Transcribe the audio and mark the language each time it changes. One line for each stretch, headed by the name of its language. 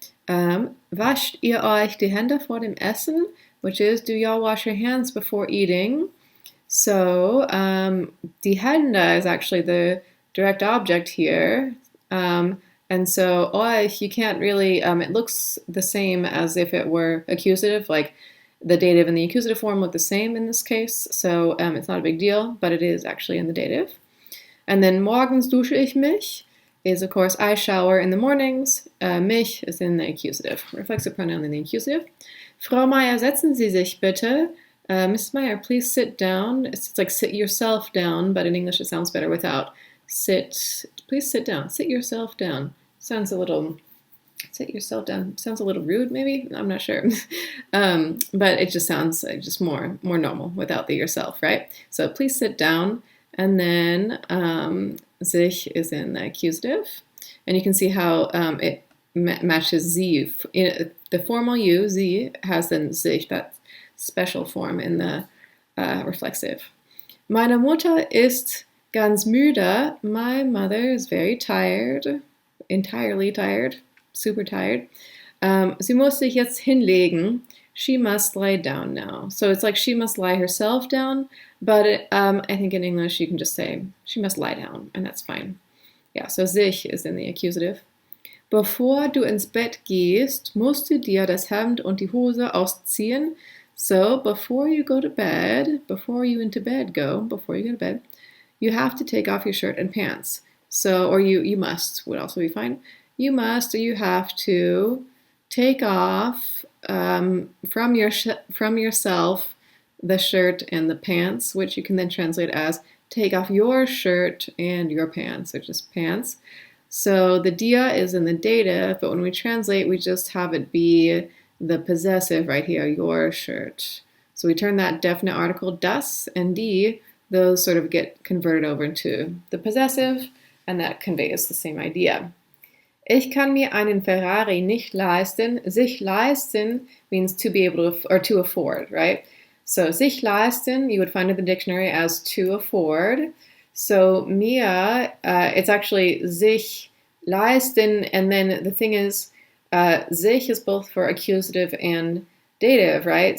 German: Wascht ihr euch die Hände vor dem Essen?
English: Which is, do y'all wash your hands before eating? So die Hände is actually the direct object here. And so euch, you can't really, it looks the same as if it were accusative, like the dative and the accusative form look the same in this case. So it's not a big deal, but it is actually in the dative. And then
German: morgens dusche ich mich
English: is, of course, I shower in the mornings. Mich is in the accusative, reflexive pronoun in the accusative.
German: Frau Meier, setzen Sie sich bitte.
English: Mrs. Meyer, please sit down. It's like sit yourself down, but in English it sounds better without sit. Please sit down. Sit yourself down. Sounds a little, sit yourself down. Sounds a little rude, maybe? I'm not sure. But it just sounds just more normal without the yourself, right? So please sit down. And then sich is in the accusative. And you can see how it matches sie. The formal you, sie, has then sich, that special form in the reflexive.
German: Meine Mutter ist ganz müde.
English: My mother is very tired, entirely tired, super tired.
German: Sie muss sich jetzt hinlegen.
English: She must lie down now. So it's like she must lie herself down, but I think in English you can just say she must lie down, and that's fine. Yeah, so sich is in the accusative.
German: Bevor du ins Bett gehst, musst du dir das Hemd und die Hose ausziehen.
English: So before you go to bed, before you go to bed, you have to take off your shirt and pants. So, or you must, would also be fine. You must, or you have to take off from yourself the shirt and the pants, which you can then translate as take off your shirt and your pants, which is pants. So the dia is in the dative, but when we translate, we just have it be the possessive right here, your shirt. So we turn that definite article das and die, those sort of get converted over into the possessive, and that conveys the same idea.
German: Ich kann mir einen Ferrari nicht leisten.
English: Sich leisten means to be able to, or to afford, right? So sich leisten, you would find in the dictionary as to afford. So mir, it's actually sich leisten, and then the thing is, sich is both for accusative and dative, right?